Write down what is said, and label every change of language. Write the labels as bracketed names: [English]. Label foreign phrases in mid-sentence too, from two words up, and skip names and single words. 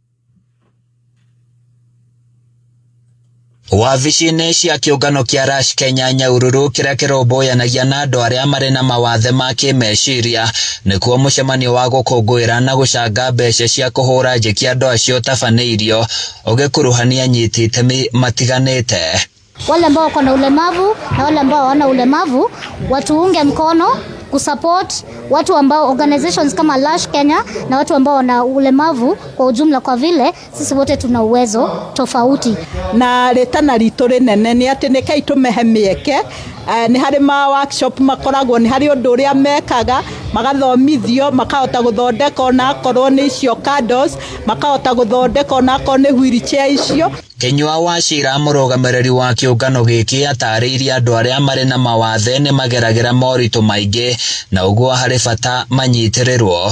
[Kikuyu] Wabici-inĩ cia kĩũngano kĩa Rush Kenya Nyahururu kĩrĩa kĩrũmbũyanagia na andũ arĩa marĩ na mawathe ma kĩmeciria nĩkuo mũcemanio wa gũkũngũĩra na gũcanga mbeca cia kũhũra njeki andũ acio tabanĩirio ũgĩkuruhania anyiti itemi matiganĩte. [Swahili] Wale ambao wako na ulemavu na wale ambao hawana ulemavu watuunge mkono kusupport watu ambao organizations kama Rush Kenya na watu ambao wana ulemavu kwa ujumla, kwa vile sisi wote tuna uwezo tofauti. [Kikuyu] Na retana ritũ rĩnene nĩ atĩ nĩ kai tũmehe mĩeke nĩ harĩ ma workshop makoragwo nĩ harĩ ũndũ ũrĩa mekaga magathomithio makahota gũthondeka ona akorwo nĩ icio candles makahota gũthondeka ona akorwo nĩ wheelchair icio. Kenyua Wachira mũrũgamĩrĩri wa kĩũngano gĩkĩ atarĩirie andũ arĩa marĩ na mawathe nĩ mageragĩra moritũ maingĩ na ũguo harĩ bata manyitĩrĩrwo.